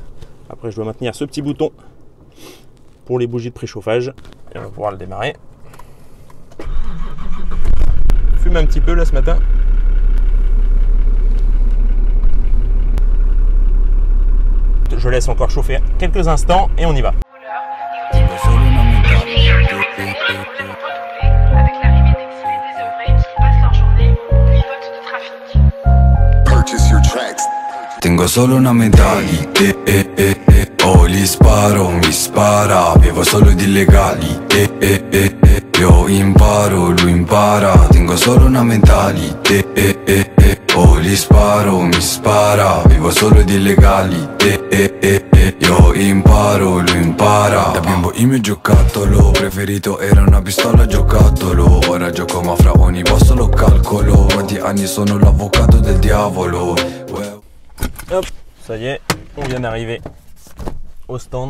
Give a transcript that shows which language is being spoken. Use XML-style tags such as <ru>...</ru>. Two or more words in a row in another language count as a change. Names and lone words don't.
<fr>Après je dois maintenir ce petit bouton pour les bougies de préchauffage. Et on va pouvoir le démarrer. Il fume un petit peu là ce matin. Je laisse encore chauffer quelques instants et on y va.</fr> <it>Tengo solo una medaglia, oh li sparo, mi spara, vivo solo di illegali, io imparo, lui impara. Tengo solo una medaglia, oh li sparo, mi spara, vivo solo di illegali, io imparo, lui impara. Da bimbo il mio giocattolo preferito era una pistola giocattolo. Ora gioco ma fra ogni posto lo calcolo. Quanti anni sono l'avvocato del diavolo.</it> <fr>Hop, ça y est, on vient d'arriver au stand.</fr>